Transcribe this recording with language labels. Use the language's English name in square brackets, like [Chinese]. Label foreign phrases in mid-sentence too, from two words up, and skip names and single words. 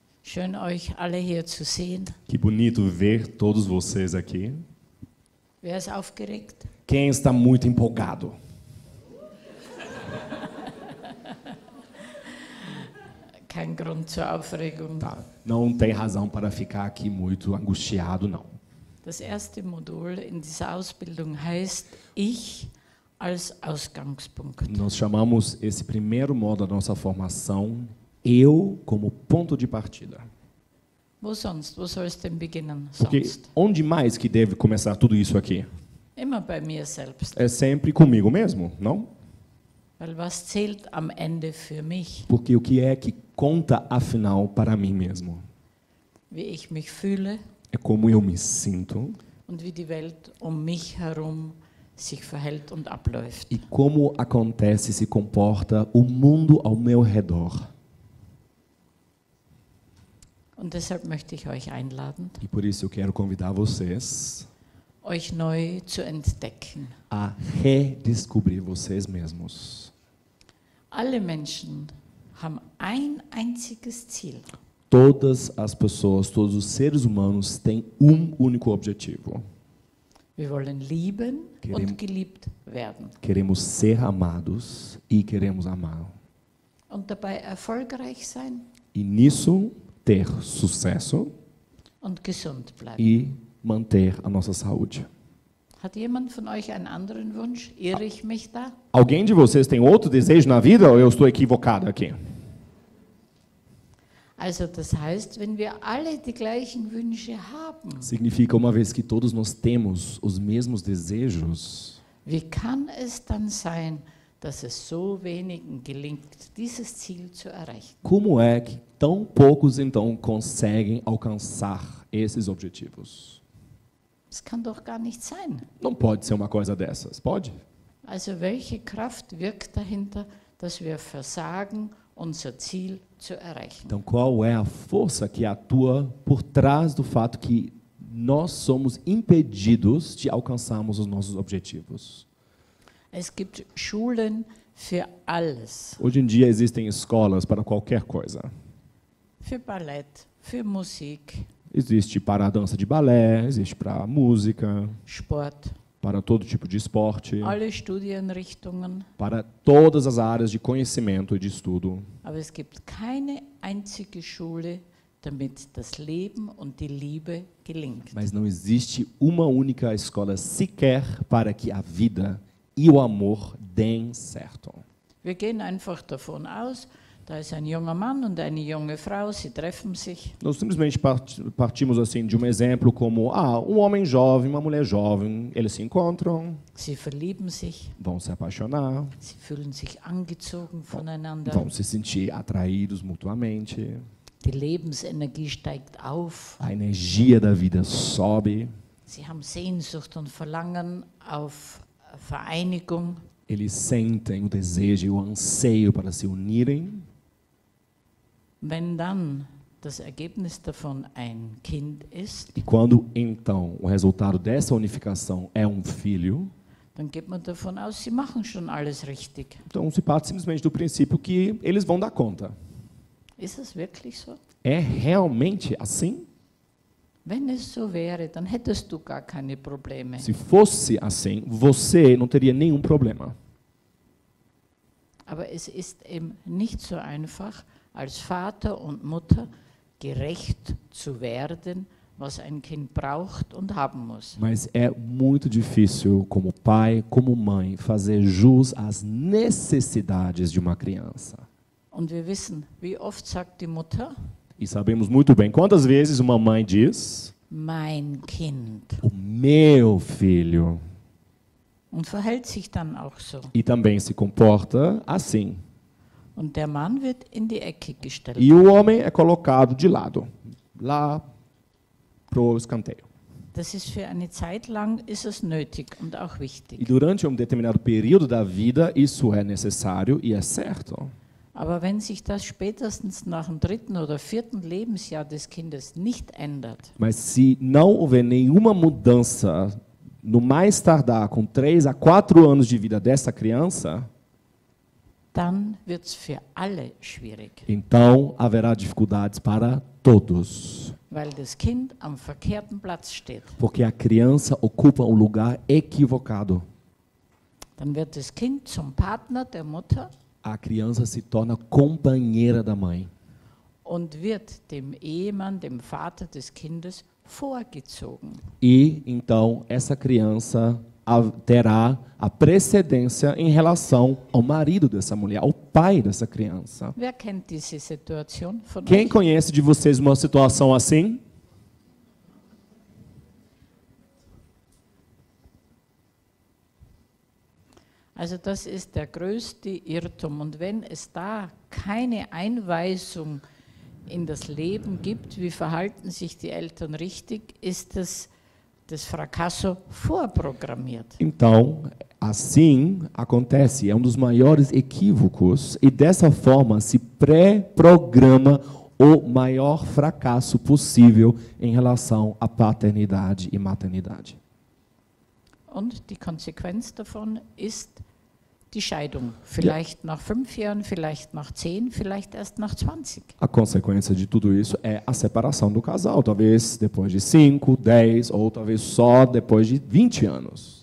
[German] Schön, euch alle hier zu sehen. [Portuguese] Que bonito ver todos vocês aqui. [German] Wer ist aufgeregt? [Portuguese] Quem está muito empolgado? [German] Kein Grund zur Aufregung. [Portuguese] Tá. Não tem razão para ficar aqui muito angustiado, não. [German] Das erste Modul in dieser Ausbildung heißt Ich als Ausgangspunkt. [Portuguese] Nós chamamos esse primeiro módulo da nossa formação Eu como ponto de partida. [German] Wo sonst? Wo soll es denn beginnen? [Portuguese] Porque [German] Sonst? [Portuguese] onde mais que deve começar tudo isso aqui? [German] Immer bei mir selbst. [Portuguese] É sempre comigo mesmo, não? [German] Weil was zählt am Ende für mich? [Portuguese] Porque o que é que conta afinal para mim mesmo? [German] Wie ich mich fühle [Portuguese] É como eu me sinto [German] und wie die Welt um mich herum sich verhält und abläuft. [Portuguese] e como acontece e se comporta o mundo ao meu redor. [German] Und deshalb möchte ich euch einladen, [Portuguese] E por isso eu quero convidar vocês [German] euch neu zu entdecken. [Portuguese] a redescobrir vocês mesmos. [German] Alle Menschen haben ein einziges Ziel. [Portuguese] Todas as pessoas, todos os seres humanos têm um único objetivo. [German] Wir wollen lieben [Portuguese] Querem- [German] und geliebt werden [Portuguese] Queremos ser amados e queremos amar. [German] und dabei erfolgreich sein [Portuguese] E nisso ter sucesso [German] und gesund bleiben. [Portuguese] e manter a nossa saúde. [German] Hat jemand von euch einen anderen Wunsch? Irre ich mich da? [Portuguese] Alguém de vocês tem outro desejo na vida ou eu estou equivocado aqui? [German] Also das heißt, wenn wir alle die gleichen Wünsche haben, [Portuguese] Significa, uma vez que todos nós temos os mesmos desejos, [German] wie kann es dann sein, dass es so wenigen gelingt, dieses Ziel zu erreichen? [Portuguese] como é que tão poucos então conseguem alcançar esses objetivos? [German] Das kann doch gar nicht sein. [Portuguese] Não pode ser uma coisa dessas, pode? [German] Also welche Kraft wirkt dahinter, dass wir versagen, unser Ziel zu erreichen? [Portuguese] Então, qual é a força que atua por trás do fato que nós somos impedidos de alcançarmos os nossos objetivos? [German] Es gibt Schulen für alles. [Portuguese] Hoje em dia existem escolas para qualquer coisa. [German] Für Ballett, für Musik, [Portuguese] Existe para a dança de balé, existe para a música, [German] Sport, [Portuguese] para todo tipo de esporte, [German] alle Studienrichtungen. [Portuguese] para todas as áreas de conhecimento e de estudo. [German] Aber es gibt keine einzige Schule, damit das Leben und die Liebe gelingt. [Portuguese] Mas não existe uma única escola sequer para que a vida e o amor deem certo. [German] Wir gehen einfach davon aus, da ist ein junger Mann und eine junge Frau, sie treffen sich. [Portuguese] Nós simplesmente partimos assim de um exemplo como um homem jovem, uma mulher jovem, eles se encontram, [German] Sie verlieben sich, [Portuguese] vão se apaixonar, [German] sie fühlen sich angezogen voneinander. [Portuguese] vão se sentir atraídos mutuamente, [German] Die Lebensenergie steigt auf. [Portuguese] a energia da vida sobe, [German] Sie haben Sehnsucht und Verlangen auf Vereinigung. [Portuguese] eles sentem o desejo e o anseio para se unirem. [German] Wenn dann das Ergebnis davon ein Kind ist, [Portuguese] E quando então o resultado dessa unificação é um filho, [German] dann geht man davon aus, sie machen schon alles richtig. [Portuguese] então se parte simplesmente do princípio que eles vão dar conta. [German] Ist es wirklich so? [Portuguese] É realmente assim? [German] Wenn es so wäre, dann hättest du gar keine Probleme. [Portuguese] Se fosse assim, você não teria nenhum problema. [German] Aber es ist eben nicht so einfach, als Vater und Mutter gerecht zu werden, was ein Kind braucht und haben muss. [Portuguese] Mas é muito difícil, como pai, como mãe, fazer jus às necessidades de uma criança. [German] Und wir wissen, wie oft sagt die Mutter, [Portuguese] E sabemos muito bem quantas vezes uma mãe diz: [German] mein Kind, [Portuguese] o meu filho. [German] und verhält sich dann auch so. [Portuguese] E também se comporta assim. [German] Und der Mann wird in die Ecke gestellt. [Portuguese] E o homem é colocado de lado, lá pro escanteio. [German] Das ist für eine Zeit lang ist es nötig und auch [Portuguese] E [German] wichtig. [Portuguese] durante um determinado período da vida, isso é necessário e é certo. [German] Aber wenn sich das spätestens nach dem 3. oder 4. Lebensjahr des Kindes nicht ändert, [Portuguese] Mas se não houver nenhuma mudança, no mais tardar com 3 a 4 anos de vida dessa criança, [German] dann wird es für alle schwierig. [Portuguese] então haverá dificuldades para todos. [German] weil das Kind am verkehrten Platz steht. [Portuguese] Porque a criança ocupa um lugar equivocado. [German] Dann wird das Kind zum Partner der Mutter [Portuguese] A criança se torna companheira da mãe. [German] und wird dem Ehemann, dem Vater des Kindes, vorgezogen. [Portuguese] E então essa criança terá a precedência em relação ao marido dessa mulher, ao pai dessa criança. [German] Wer kennt diese Situation von [Portuguese] Quem [German] euch? [Portuguese] conhece de vocês uma situação assim? [German] Also das ist der größte Irrtum. Und wenn es da keine Einweisung in das Leben gibt, wie verhalten sich die Eltern richtig, ist das Fracasso vorprogrammiert. [Portuguese] Então, assim acontece, é um dos maiores equívocos e dessa forma se pré-programa o maior fracasso possível em relação à paternidade e maternidade. [German] Und die Konsequenz davon ist die Scheidung. Vielleicht nach 5 Jahren, vielleicht nach 10, vielleicht erst nach 20. [Portuguese] A consequência de tudo isso é a separação do casal, talvez depois de 5, 10 ou talvez só depois de 20 anos.